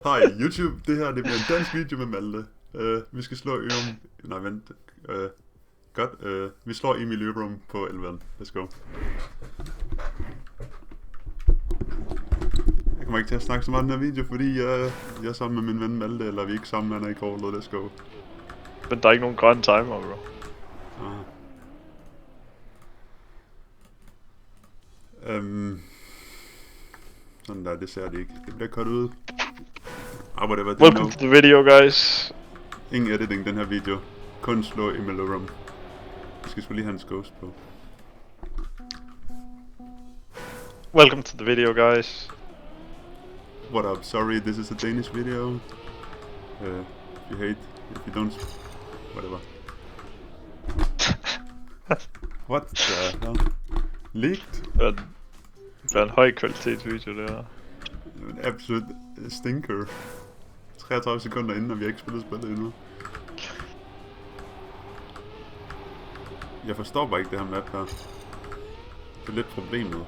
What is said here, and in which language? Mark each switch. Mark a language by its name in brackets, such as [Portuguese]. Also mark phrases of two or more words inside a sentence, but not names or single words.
[Danish] Hej YouTube, det her det bliver en dansk video med Malte. Vi skal slå Ørum. Nej, vent. Godt. Vi slår Emil Ørum på 11'eren. [English] Let's go. [Danish] Jeg kommer ikke til at snakke så meget i den her video, fordi jeg er sammen med min ven Malte, eller vi er ikke sammen, han er i kortet. [English] Let's go. [Danish] Men der er ikke nogen grønne timer, bro. Sådan der, det ser det ikke. Det bliver cut ud. Whatever, [English] Welcome to the video, guys. [Danish] Ingen editing den her video. Kun slå Emil Ørum. Vi skal sgu lige have hans ghost på. [English] Welcome to the video, guys. What up? Sorry, this is a Danish video. If you hate, if you don't, whatever. What the hell? Leaked? [Danish] Det er en høj kvalitets video, det her. En absolut stinker. 33 sekunder inden, og vi har ikke spillet spillet endnu. Jeg forstår bare ikke det her map her. Det er lidt problemet.